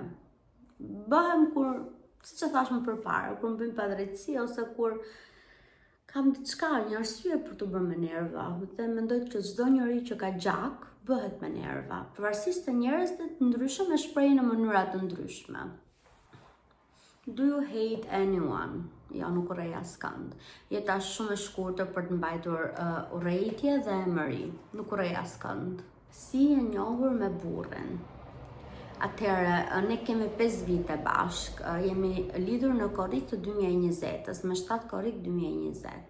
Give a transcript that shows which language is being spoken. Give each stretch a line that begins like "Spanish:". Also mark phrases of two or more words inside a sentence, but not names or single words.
Albanian: Bëhem kur, siç e thash më përpara, kur më bëjnë pa drejtësi ose kur kam diçka, një arsye për të bërë me nerva, dhe mendoj që çdo njeri që ka gjak bëhet me nerva, pavarësisht se njerëzit të ndryshëm e shprehin në mënyra të ndryshme.
English: Do you hate anyone?
Albanian: Jo, nuk urrej askënd. Jeta është shumë e shkurtër për të mbajtur urrejtje dhe emëri. Nuk urrej askënd. Si e njohur me burrin? Atëherë, ne kemi 5 vite bashk, jemi lidhur në korrik të 2020-s, me 7 korrik 2020.